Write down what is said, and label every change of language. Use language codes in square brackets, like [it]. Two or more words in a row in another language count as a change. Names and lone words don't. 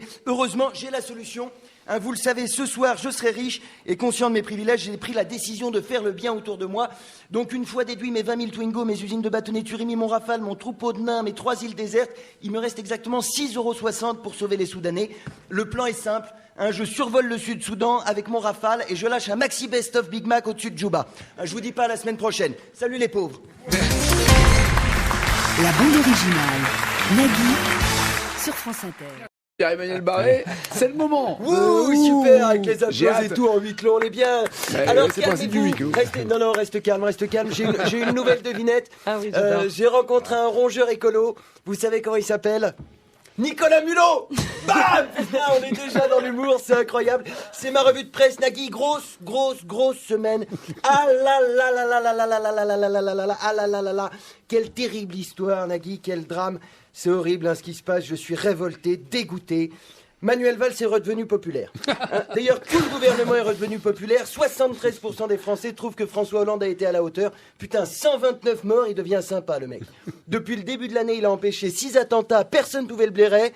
[fr] Heureusement, j'ai la solution. Vous le savez, ce soir, je serai riche et conscient de mes privilèges, j'ai pris la décision de faire le bien autour de moi. Donc, une fois déduit mes 20 000 Twingo, mes usines de bâtonnets Turimi, mon Rafale, mon troupeau de nains, mes 3 îles désertes, il me reste exactement 6,60 € pour sauver les Soudanais. Le plan est simple. Je survole le Sud-Soudan avec mon Rafale et je lâche un maxi best-of Big Mac au-dessus de Djouba. Je vous dis pas à la semaine prochaine. Salut les pauvres. La bande originale. Nagui sur France Inter. Pierre-Emmanuel Barré, c'est le moment. Oui, super, avec les J'ai applauses et hâte. tout en huis clos, on est bien. Alors, c'est le principe du huis calmez-vous. clos. Reste calme. J'ai une nouvelle devinette. Ah oui, j'adore. J'ai rencontré un rongeur écolo. Vous savez comment il s'appelle ? Nicolas Mulot. Bam. Putain, on est déjà dans l'humour, c'est incroyable. C'est ma revue de presse, Nagui. Grosse semaine. Ah là là là là là là là là là là là là là là là ah là là là là. Quelle terrible histoire, Nagui, quel drame. C'est horrible ce qui se passe, je suis révolté, dégoûté. Manuel Valls est redevenu populaire. D'ailleurs, tout le gouvernement est redevenu populaire. 73% des Français trouvent que François Hollande a été à la hauteur. Putain, 129 morts, il devient sympa, le mec. Depuis le début de l'année, il a empêché 6 attentats, personne ne pouvait le blairer.